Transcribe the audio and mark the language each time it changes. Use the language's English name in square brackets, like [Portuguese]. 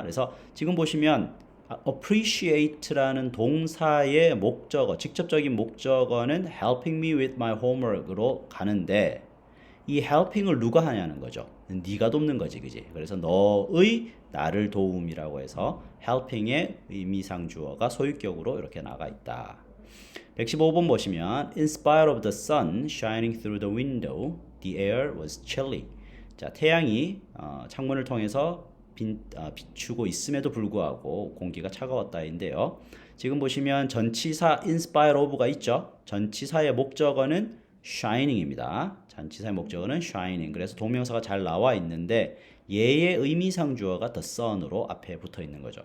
[Korean] 그래서 지금 보시면 appreciate라는 동사의 목적어, 직접적인 목적어는 [English] helping me with my homework [Korean] 으로 가는데 이 helping을 누가 하냐는 거죠. 네가 돕는 거지, 그지? 그래서 너의 나를 도움이라고 해서 helping의 의미상 주어가 소유격으로 이렇게 나가 있다. [English] 115번 보시면 In spite of the sun shining through the window, the air was chilly. [Korean] 자, 태양이 창문을 통해서 비추고 있음에도 불구하고 공기가 차가웠다인데요. 지금 보시면 전치사 [English] in spite of [Korean] 가 있죠. 전치사의 목적어는 shining입니다. 전치사의 목적어는 shining. 그래서 동명사가 잘 나와 있는데 얘의 의미상 주어가 the sun으로 앞에 붙어 있는 거죠.